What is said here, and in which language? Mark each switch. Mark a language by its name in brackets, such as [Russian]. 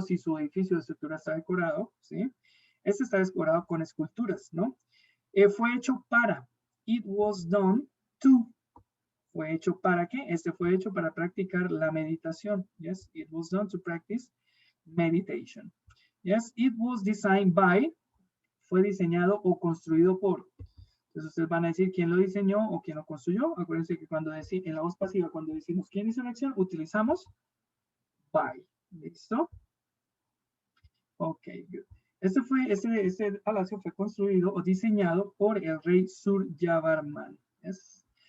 [Spanish] Si su edificio de estructura está decorado, ¿sí? Este está decorado con esculturas, ¿no? Fue hecho para. [English] It was done to. [Spanish] ¿Fue hecho para qué? Este fue hecho para practicar la meditación. [English] Yes, it was done to practice meditation. Yes, it was designed by. [Spanish] Fue diseñado o construido por. Entonces ustedes van a decir quién lo diseñó o quién lo construyó. Acuérdense que cuando en la voz pasiva, cuando decimos quién hizo la acción, utilizamos by. ¿Listo? [English] Ok, good. [Spanish] Este palacio fue construido o diseñado por el rey Suryavarman. Yes.